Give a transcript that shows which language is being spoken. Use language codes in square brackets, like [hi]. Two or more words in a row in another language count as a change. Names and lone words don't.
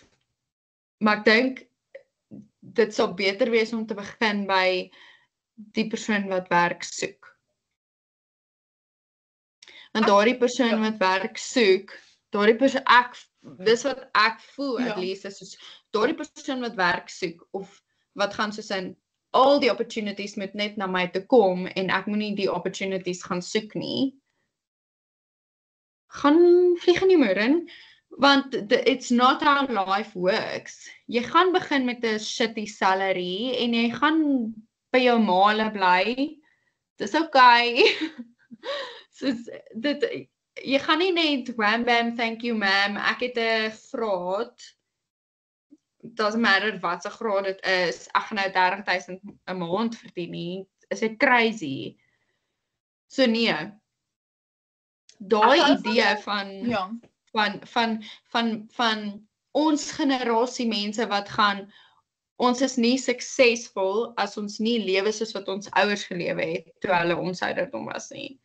[af] Maar ek dink dit sal beter wees om te begin by die persoon wat werk soek. Want daardie persoon wat werk soek, dis wat ek voel Ja. [en] at least [af] is soos daardie persoon wat werk soek of wat gaan soos in al die opportunities moet net na my toe kom en ek moenie die opportunities gaan soek nie. Gaan vlieg in die muur in, want [en] it's not how life works. [af] Jy gaan begin met 'n [en] shitty salary [af] en jy gaan by jou maale bly. Dis okay. Soos dit jy gaan nie net [en] wham bam thank you ma'am, [af] ek het 'n graad. [en] Doesn't matter [af] wat se graad dit is. Ek gaan nou 30,000 'n maand verdien nie. Is dit crazy? So nee. Daai Ek hou idee Ja. van ons generasie mense wat gaan ons is nie suksesvol as ons nie lewe soos wat ons ouers gelewe het toe hulle ons ouderdom was nie.